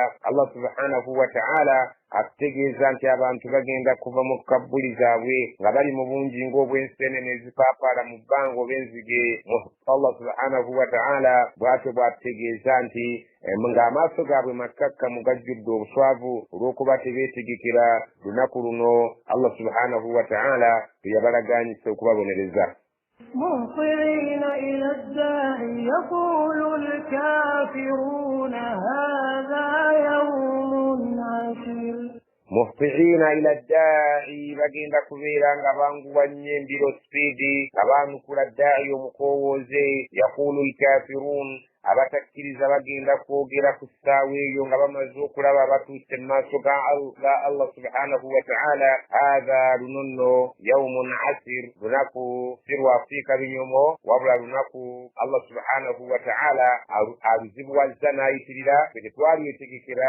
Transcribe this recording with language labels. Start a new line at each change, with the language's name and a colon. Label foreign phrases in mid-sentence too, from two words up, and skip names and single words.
Arabic: الله سبحانه وتعالى
Ganda: akutegeeza nti abantu bagenda kuva mu kabbuli zaabwe nga bali mu bungi ng'obw'enseenene ezipaapaala mu bbanga oba enzige.
Arabic: الله سبحانه وتعالى
Ganda: bw'atyo bw'atutegeeza nti ng'amaaso gaabwe makkakkamu gajjudde obuswavu olw'okuba tebeetegekera lunaku luno
Arabic: الله سبحانه وتعالى
Ganda: bwe yabalagaanyisa okubabonereza.
Arabic: مهطعين إلى الداعي يقول الكافرون هذا يوم عسير. مهطعين إلى الداعي
Ganda: bagenda kubeera nga banguwa nnyo embiro sipiidi nga baanukula daayi omukoowooze.
Arabic: يقول الكافرون
Ganda: abatakkiriza bagenda kwogera ku ssaawa eyo nga bamaze okulaba abatuuse mu maaso ga
Arabic: الله سبحانه وتعالى
Ganda: hatha luno nno
Arabic: يوم عسير
Ganda: lunaku si lwafiika binyomo wabula lunaku
Arabic: الله سبحانه وتعالى
Ganda: aluzibuwazza n'ayitirira fe tetwalyetegekera.